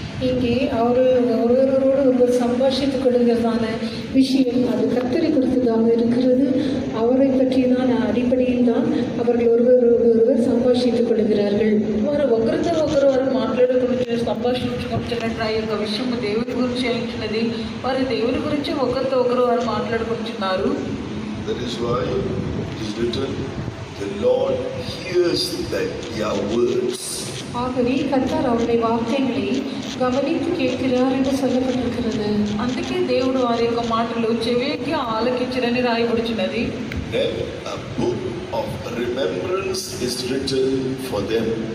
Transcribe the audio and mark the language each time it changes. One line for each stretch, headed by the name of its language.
Tamil: இங்கே ஒருவரோடு ஒருவர் சம்பாஷித்துக் கொள்கிறதான விஷயம் அது கர்த்தரை குறித்ததாக இருக்கிறது. அவரை பற்றியதான அடிப்படையில் தான் அவர்கள் ஒருவரோடு ஒருவர் சம்பாஷித்துக் கொள்கிறார்கள்.
Telugu: వారు ఒకరితో ఒకరు వారు మాట్లాడుకుంటున్న సంభాషించుకుంటున్నట్టు ఆ యొక్క విషయం దేవుని గురించి అయించినది. వారు దేవుని గురించి ఒకరితో ఒకరు వారు మాట్లాడుకుంటున్నారు.
English: That is why it is written, the Lord hears their words.
Tamil: ஆகவே கர்த்தர் அவருடைய வார்த்தைகளை கவனித்து கேட்கிறார் என்று சொல்லப்பட்டிருக்கிறது.
Telugu: అందుకే దేవుడు వారి యొక్క మాటలు చెవికి ఆలకించరని రాయబడుచున్నది.
English: Then a book of remembrance is written for them.